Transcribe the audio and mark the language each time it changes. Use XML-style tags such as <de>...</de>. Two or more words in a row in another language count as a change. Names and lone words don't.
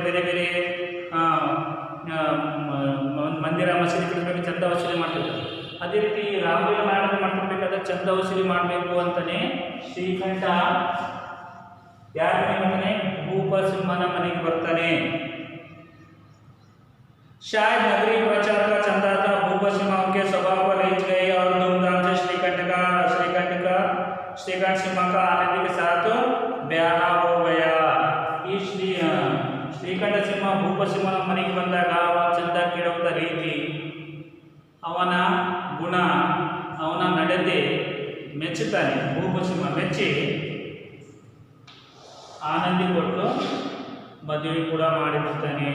<kn>ಬೇರೆ ಬೇರೆ ಮಂದಿರ ಮಸೀದಿಗಳಿಗೆ ಚಂದ ವಸೂಲಿ ಮಾಡ್ತಿರ್ತಾರೆ. ಅದೇ ರೀತಿ ರಾಮಲೀಲಾ ನಾಟಕ ಮಾಡ್ತಿರ್ಬೇಕಾದ್ರೆ ಚಂದ ವಸೂಲಿ ಮಾಡಬೇಕು ಅಂತಲೇ ಶ್ರೀಕಂಠ ಯಾರ ಮನೆಗೆ ಬರ್ತಾನೆ? ಭೂಪಸಿಂಹನ ಮನೆಗೆ ಬರ್ತಾನೆ.</kn> <hi>शायद नगरी प्रचार का चंदा था. भूपसिंह उनके स्वभाव पर रिझ गए और धूमधाम से श्रीकंठ सिंह का आनंद के साथ ब्याह हो गया.</hi> <kn>ಈ ಶ್ರೀಕಂಠ ಸಿಂಹ ಭೂಪಸಿಂಹನ ಮನೆಗೆ ಬಂದಾಗ ಚಂದ ಕೇಳುವಂಥ ರೀತಿ, ಅವನ ಗುಣ, ಅವನ ನಡತೆ ಮೆಚ್ಚುತ್ತಾನೆ. ಭೂಪಸಿಂಹ ಮೆಚ್ಚಿ ಆನಂದಿ ಕೊಟ್ಟು ಮದುವೆ ಕೂಡ ಮಾಡಿಬಿಡ್ತಾನೆ.</kn>